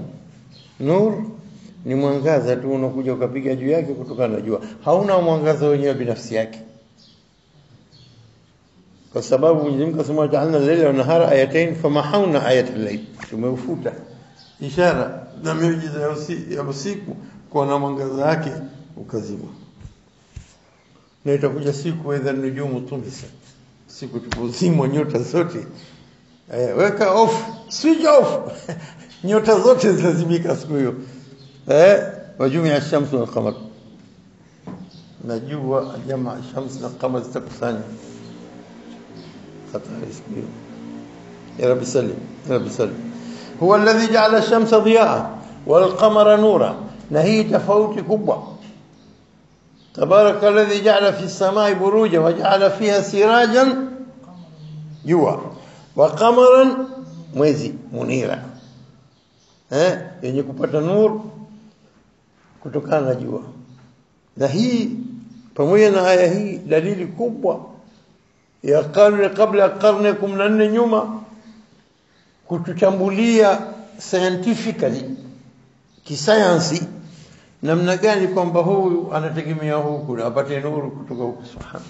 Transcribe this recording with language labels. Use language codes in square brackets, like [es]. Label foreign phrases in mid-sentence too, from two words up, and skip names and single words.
[sw] Nur ni mwangaza tu unakuja ukapiga juu yake kutokana na jua, hauna mwangaza wenyewe binafsi yake, kwa sababu Mwenyezi Mungu asema [ar] جعلنا الليل و النهار آيتين فمحونا آية الليل, [sw] tumeufuta ishara na miujiza ya usiku kwa na mwangaza wake ukazima. Na itakuja siku [ar] إذا النجوم طمست, [sw] siku tupozimwa nyota zote, weka off, [en] switch off [sw] nyota zote zitazimika siku hiyo. [ar] وجمع الشمس والقمر, [sw] najua [ar] جمع الشمس [sw] na qamar zitakusanya hatari siku hiyo. [ar] يا رب سلم، يا رب سلم. هو الذي جعل الشمس ضياء والقمر نورا, [sw] na hii tofauti kubwa. [ar] تبارك الذي جعل في السماء بروجا وجعل فيها سراجا, [sw] jua, [ar] وقمرا, [sw] mwezi munira, yenye kupata nur kutokana na jua. Na hii pamoja na aya hii dalili kubwa ya karne kabla karne 14 nyuma kutuchambulia scientifically kisayansi namna gani kwamba huyu anategemea huku apate nuru kutoka huku, subhanallah.